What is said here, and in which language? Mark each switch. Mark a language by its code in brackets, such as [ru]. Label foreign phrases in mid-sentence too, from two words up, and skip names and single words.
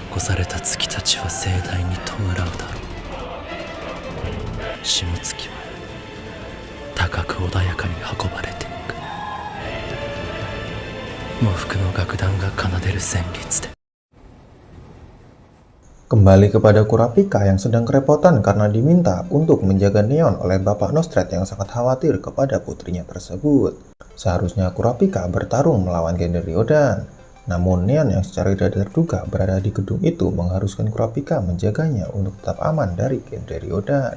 [ja] された月たちは盛大に弔うだろう。下月は高く穏やかに運ばれていく。喪服の楽団が奏でる旋律で。 [id] Kembali kepada Kurapika yang sedang kerepotan karena diminta untuk menjaga Neon oleh Bapak Nostret yang sangat khawatir kepada putrinya tersebut. Seharusnya Kurapika bertarung melawan Gender Ryodan. Namun Neon yang secara tidak terduga berada di gedung itu mengharuskan Kurapika menjaganya untuk tetap aman dari Gender Ryodan.